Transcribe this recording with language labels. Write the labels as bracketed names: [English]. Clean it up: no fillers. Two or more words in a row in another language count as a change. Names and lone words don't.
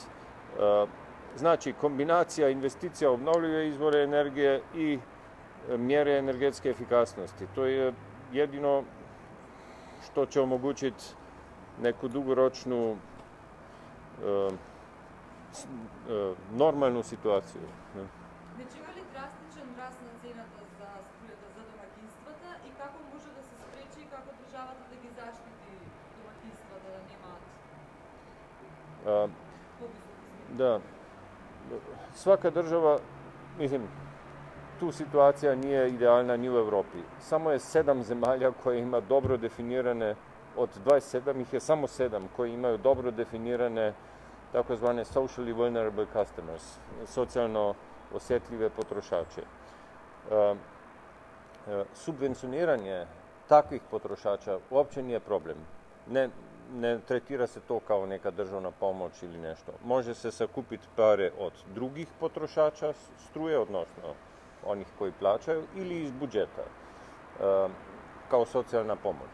[Croatian] Znači, kombinacija investicija u obnovljive izvore energije i mjere energetske efikasnosti. To je jedino što će omogućiti neku dugoročnu normalnu situaciju. [Macedonian] Значи има ли драстичен раст на цената за струјата за домакинствата и како може да се спречи и како државата да ги заштити домакинствата да немаат повисоки цени? [Croatian] Da, svaka država, mislim, tu situacija nije idealna ni u Evropi. Samo je 7 zemalja koje ima dobro definirane, od 27 ih je samo 7 koji imaju dobro definirane takozvane [English] socially vulnerable customers, [Croatian] socijalno osjetljive potrošače. Subvencioniranje takvih potrošača uopće nije problem. ne tretira se to kao neka državna pomoć ili nešto. Može se sakupiti pare od drugih potrošača struje, odnosno onih koji plaćaju, ili iz budžeta, kao socijalna pomoć.